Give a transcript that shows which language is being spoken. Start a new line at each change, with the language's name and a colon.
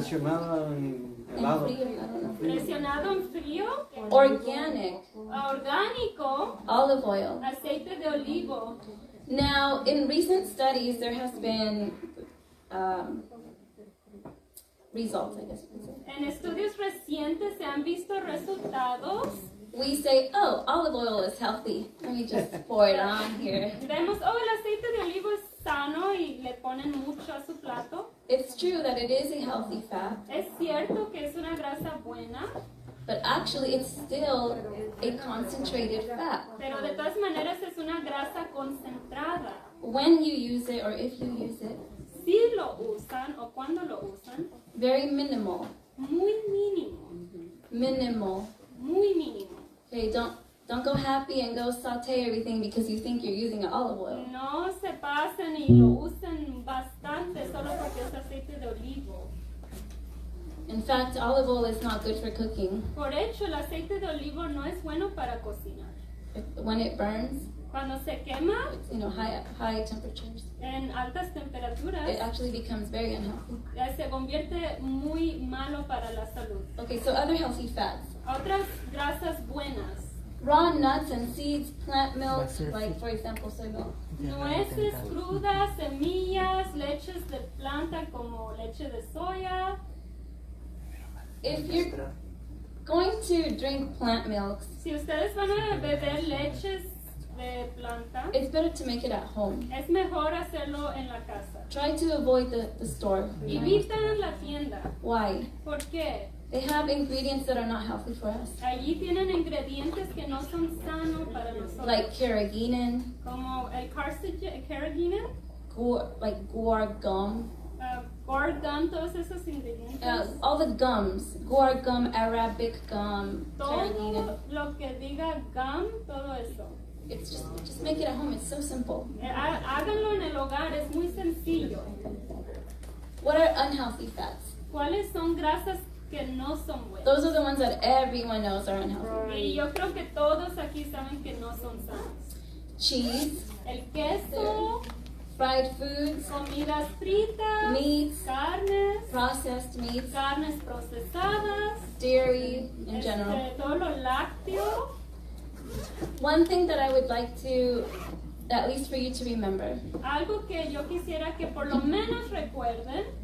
Spanish: Presionada en En helado.
English: frío, I don't know.
Spanish: Presionado en frío,
English: Organic
Spanish: orgánico,
English: olive oil.
Spanish: aceite de olivo.
English: Now, in recent studies, there has been results, I guess you could say.
Spanish: En estudios recientes se han visto resultados.
English: We say, oh, olive oil is healthy. Let me just pour it on here.
Spanish: Vemos, oh, el aceite de olivo es sano y le ponen mucho a su plato.
English: It's true that it is a healthy fat,
Spanish: Es cierto que es una grasa buena,
English: but actually it's still a concentrated fat.
Spanish: pero de todas maneras es una grasa concentrada.
English: When you use it or if you use it,
Spanish: Si lo usan o cuando lo usan,
English: very minimal.
Spanish: muy mínimo,
English: Minimal.
Spanish: muy mínimo.
English: Okay, don't go happy and go saute everything because you think you're using an olive oil.
Spanish: No se pasen y lo usen bastante solo porque es aceite de olivo.
English: In fact, olive oil is not good for cooking.
Spanish: Por hecho, el aceite de olivo no es bueno para cocinar.
English: When it burns,
Spanish: Cuando se quema
English: it's, high temperatures,
Spanish: en altas temperaturas,
English: it actually becomes very unhealthy.
Spanish: se convierte muy malo para la salud.
English: Okay, so other healthy fats.
Spanish: Otras grasas buenas.
English: Raw nuts and seeds, plant milk, like for example soy milk.
Spanish: Nueces crudas, semillas, leches de planta como leche de soya.
English: If you're going to drink plant milks,
Spanish: Si ustedes van a beber leches de planta,
English: it's better to make it at home.
Spanish: es mejor hacerlo en la casa.
English: Try to avoid the store.
Spanish: Evitan la tienda.
English: Why?
Spanish: ¿Por qué?
English: They have ingredients that are not healthy for us,
Spanish: Allí tienen ingredientes que no son sanos para nosotros.
English: like carrageenan,
Spanish: Como el carrageenan,
English: like guar gum,
Spanish: guar gum, todos esos ingredientes.
English: all the gums, guar gum, Arabic gum, carrageenan.
Spanish: Todo lo que diga gum, todo eso.
English: It's just make it at home. It's so simple.
Spanish: Háganlo en el hogar, es muy sencillo.
English: What are unhealthy fats?
Spanish: ¿Cuáles son grasas que no son buenas?
English: Those are the ones that everyone knows are unhealthy.
Spanish: Y yo creo que todos aquí saben que no son sanos.
English: Cheese,
Spanish: El queso,
English: fried foods,
Spanish: comidas fritas,
English: meats,
Spanish: carnes,
English: processed meats,
Spanish: carnes procesadas,
English: dairy in general.
Spanish: todo lo lácteo.
English: One thing that I would like to, at least for you to remember,
Spanish: Algo que yo quisiera que por lo menos recuerden,